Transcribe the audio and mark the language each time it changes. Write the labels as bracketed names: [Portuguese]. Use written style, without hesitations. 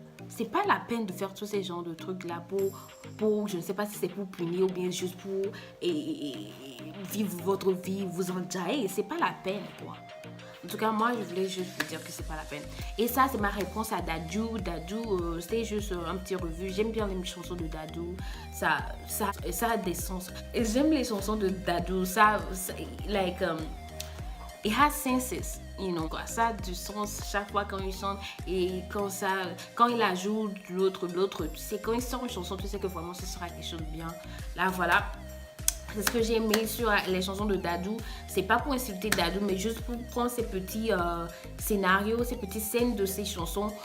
[French] C'est pas la peine de faire tous ces genres de trucs là pour je ne sais pas si c'est pour punir ou bien juste pour vivre votre vie, vous enjailler. C'est pas la peine, quoi. En tout cas, moi, je voulais juste vous dire que c'est pas la peine. Et ça, c'est ma réponse à Dadju. Dadju, c'était juste un petit revue. J'aime bien les chansons de Dadju. Ça a des sens. Et j'aime les chansons de Dadju. [English] Like, it has senses, you know, quoi. [French] Ça a du sens chaque fois quand il chante et quand il ajoute l'autre, tu sais, quand il sort une chanson, tu sais que vraiment ce sera quelque chose de bien. Là, voilà. C'est ce que j'ai aimé sur les chansons de Dadju. C'est pas pour insulter Dadju, mais juste pour prendre ces petits scénarios, ces petites scènes de ces chansons.